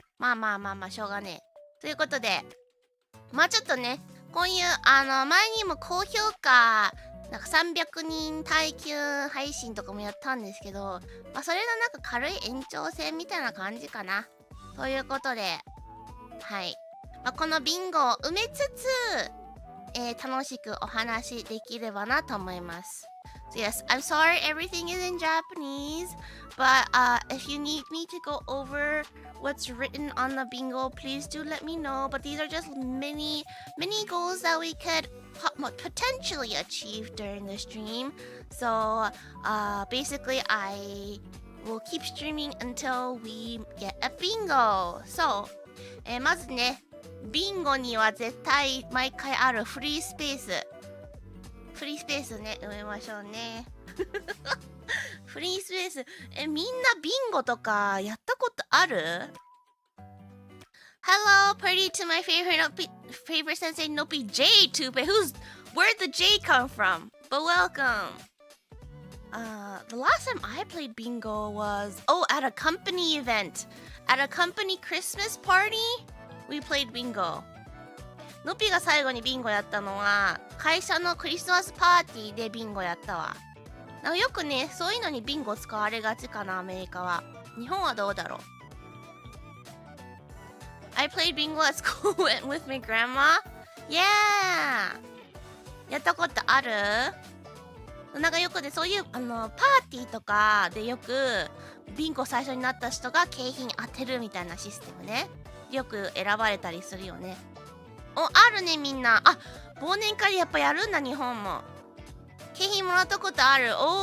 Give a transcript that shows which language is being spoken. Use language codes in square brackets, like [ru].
[ja] まあ、しょうがねえ。ということで、ちょっとね、こういう、前にも高評価、なんか300人耐久配信とかもやったんですけど、それのなんか軽い延長戦みたいな感じかな。ということで、はい。このビンゴを埋めつつ、楽しくお話できればなと思います。 [en] So yes, I'm sorry everything is in Japanese, but if you need me to go over what's written on the bingo, please do let me know. But these are just many goals that we could potentially achieve during the stream. So basically I will keep streaming until we get a bingo. [ja] So まずね、ビンゴには絶対毎回あるフリースペースね、埋めましょうね。フリースペース。みんなビンゴとかやったことある？ [en] Hello, party to my favorite sensei Nopi J Tupe. Where'd the J come from? But welcome. The last time I played bingo was at a company event. At a company Christmas party, we played bingo. [ja] のぴが最後にビンゴやったのは会社のクリスマスパーティーでビンゴやったわ。なんかよくね、そういうのにビンゴ使われがちかな、アメリカは。日本はどうだろう。 [en] I played bingo at school with my grandma. [ja] Yeah! やったことある？なんかよくね、そういうパーティーとかでよくビンゴ最初になった人が景品当てるみたいなシステムね。よく選ばれたりするよね。あるね、みんな。忘年会やっぱやるんだ、日本も。景品もらったことある。